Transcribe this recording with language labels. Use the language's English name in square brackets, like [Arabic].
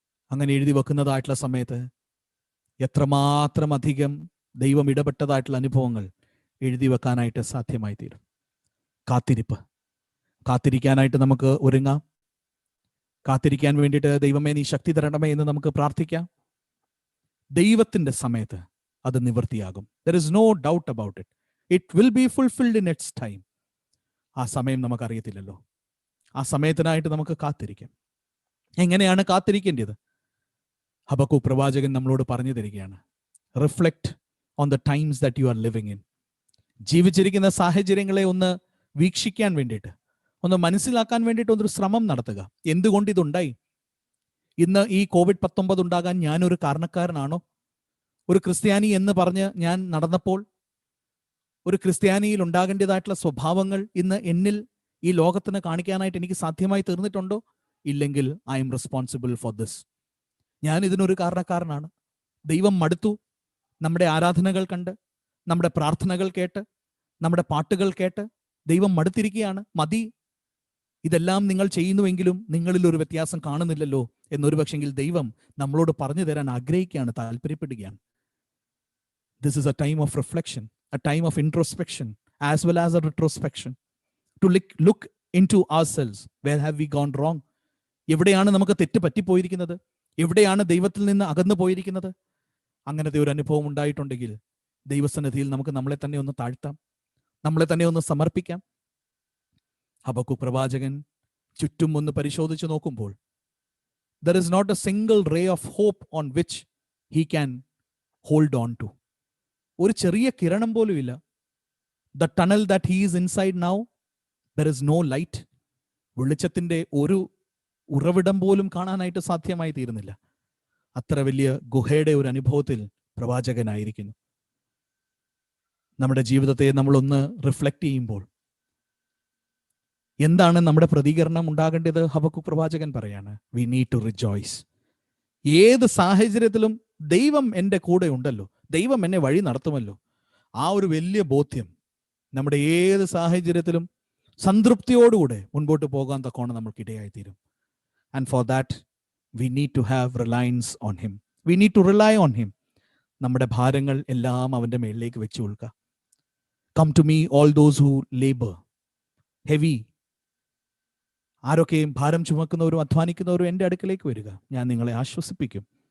[Malayalam] അങ്ങനെ എഴുതി വെക്കുന്നതായിട്ടുള്ള സമയത്ത് എത്രമാത്രം അധികം ദൈവം ഇടപെട്ടതായിട്ടുള്ള അനുഭവങ്ങൾ എഴുതി വെക്കാനായിട്ട് സാധ്യമായി തീരും. കാത്തിരിക്കാനായിട്ട് നമുക്ക് ഒരുങ്ങാം. കാത്തിരിക്കാൻ വേണ്ടിയിട്ട് ദൈവമേ നീ ശക്തി തരണമേ എന്ന് നമുക്ക് പ്രാർത്ഥിക്കാം. ദൈവത്തിന്റെ സമയത്ത് അത് നിവൃത്തിയാകും. [English] There is no doubt about it. It will be fulfilled in its time. [Malayalam] ആ സമയം നമുക്കറിയത്തില്ലല്ലോ. ആ സമയത്തിനായിട്ട് നമുക്ക് കാത്തിരിക്കാം. എങ്ങനെയാണ് കാത്തിരിക്കേണ്ടത്? ഹബക്കൂക്ക് പ്രവാചകൻ നമ്മളോട് പറഞ്ഞു തരികയാണ്. [English] Reflect on the times that you are living in. [Malayalam] ജീവിച്ചിരിക്കുന്ന സാഹചര്യങ്ങളെ ഒന്ന് വീക്ഷിക്കാൻ വേണ്ടിയിട്ട്, ഒന്ന് മനസ്സിലാക്കാൻ വേണ്ടിയിട്ട് ഒരു ശ്രമം നടത്തുക. എന്തുകൊണ്ട് ഇതുണ്ടായി? ഇന്ന് ഈ COVID-19 ഉണ്ടാകാൻ ഞാനൊരു കാരണക്കാരനാണോ? ഒരു ക്രിസ്ത്യാനി എന്ന് പറഞ്ഞ് ഞാൻ നടന്നപ്പോൾ ഒരു ക്രിസ്ത്യാനിയിൽ ഉണ്ടാകേണ്ടതായിട്ടുള്ള സ്വഭാവങ്ങൾ ഇന്ന് എന്നിൽ ഈ ലോകത്തിന് കാണിക്കാനായിട്ട് എനിക്ക് സാധ്യമായി തീർന്നിട്ടുണ്ടോ? ഇല്ലെങ്കിൽ [English] I'm responsible for this. [Malayalam] ഞാൻ ഇതിനൊരു കാരണക്കാരനാണ്. ദൈവം മടുത്തു. നമ്മുടെ ആരാധനകൾ കണ്ട്, നമ്മുടെ പ്രാർത്ഥനകൾ കേട്ട്, നമ്മുടെ പാട്ടുകൾ കേട്ട് ദൈവം മടുത്തിരിക്കുകയാണ്. മതി, ഇതെല്ലാം നിങ്ങൾ ചെയ്യുന്നുവെങ്കിലും നിങ്ങളിൽ ഒരു വ്യത്യാസം കാണുന്നില്ലല്ലോ എന്നൊരു പക്ഷെങ്കിൽ ദൈവം നമ്മളോട് പറഞ്ഞു തരാൻ ആഗ്രഹിക്കുകയാണ്, താല്പര്യപ്പെടുകയാണ്. [English] This is a time of reflection, a time of introspection as well as a retrospection. To look into ourselves. Where have we gone wrong? [Malayalam] എവിടെയാണ് നമുക്ക് തെറ്റ് പറ്റിപ്പോയിരിക്കുന്നത്? എവിടെയാണ് ദൈവത്തിൽ നിന്ന് അകന്നു പോയിരിക്കുന്നത്? അങ്ങനത്തെ ഒരു അനുഭവം ഉണ്ടായിട്ടുണ്ടെങ്കിൽ ദൈവസന്നിധിയിൽ നമുക്ക് നമ്മളെ തന്നെ ഒന്ന് താഴ്ത്താം, നമ്മളെ തന്നെ ഒന്ന് സമർപ്പിക്കാം. ഹബക്കൂക്ക് പ്രവാചകൻ ചുറ്റും ഒന്ന് പരിശോധിച്ച് നോക്കുമ്പോൾ [English] there is not a single ray of hope on which he can hold on to. [Malayalam] ഒരു ചെറിയ കിരണം പോലും ഇല്ല. [English] The tunnel that he is inside now, there is no light. [Malayalam] വെളിച്ചത്തിന്റെ ഒരു ഉറവിടം പോലും കാണാനായിട്ട് സാധ്യമായി തീരുന്നില്ല. അത്ര വലിയ ഗുഹയുടെ ഒരു അനുഭവത്തിൽ പ്രവാചകനായിരിക്കുന്നു. നമ്മുടെ ജീവിതത്തെ നമ്മളൊന്ന് റിഫ്ലക്ട് ചെയ്യുമ്പോൾ എന്താണ് നമ്മുടെ പ്രതികരണം ഉണ്ടാകേണ്ടത്? ഹബക്കൂക്ക് പ്രവാചകൻ പറയാണ്, [English] We need to rejoice. [Malayalam] ഏത് സാഹചര്യത്തിലും ദൈവം എൻ്റെ കൂടെ ഉണ്ടല്ലോ, ദൈവം എന്നെ വഴി നടത്തുമല്ലോ. ആ ഒരു വലിയ ബോധ്യം നമ്മുടെ ഏത് സാഹചര്യത്തിലും സംതൃപ്തിയോടുകൂടെ മുൻപോട്ട് പോകാൻ തക്കോണം നമ്മൾക്കിടയായിത്തീരും. [English] And for that, we need to have reliance on him. We need to rely on him. [Malayalam] നമ്മുടെ ഭാരങ്ങൾ എല്ലാം അവൻ്റെ മേളിലേക്ക് വെച്ചു കൊടുക്കുക. [English] Come to me all those who labour heavy. [Malayalam] ആരൊക്കെയും ഭാരം ചുമക്കുന്നവരും അധ്വാനിക്കുന്നവരും എൻ്റെ അടുക്കലേക്ക് വരിക, ഞാൻ നിങ്ങളെ ആശ്വസിപ്പിക്കും.